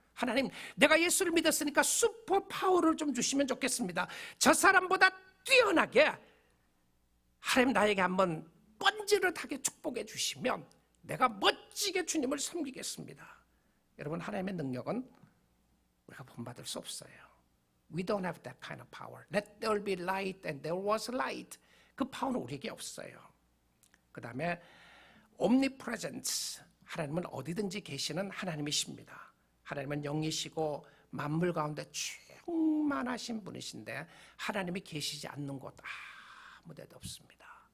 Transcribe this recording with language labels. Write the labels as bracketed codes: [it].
[ko] 하나님, 내가 예수를 믿었으니까 슈퍼 파워를 좀 주시면 좋겠습니다. 저 사람보다 뛰어나게 하나님 나에게 한번 번지르하게 축복해 주시면 내가 멋지게 주님을 섬기겠습니다. 여러분, 하나님의 능력은 우리가 본받을 수 없어요. [en] We don't have that kind of power. Let there be light and there was light. [ko] 그 파워는 우리에게 없어요. 그 다음에 omnipresence. 하나님은 어디든지 계시는 하나님이십니다. 하나님은 영이시고 만물 가운데 충만하신 분이신데 하나님이 계시지 않는 곳 아무 데도 없습니다.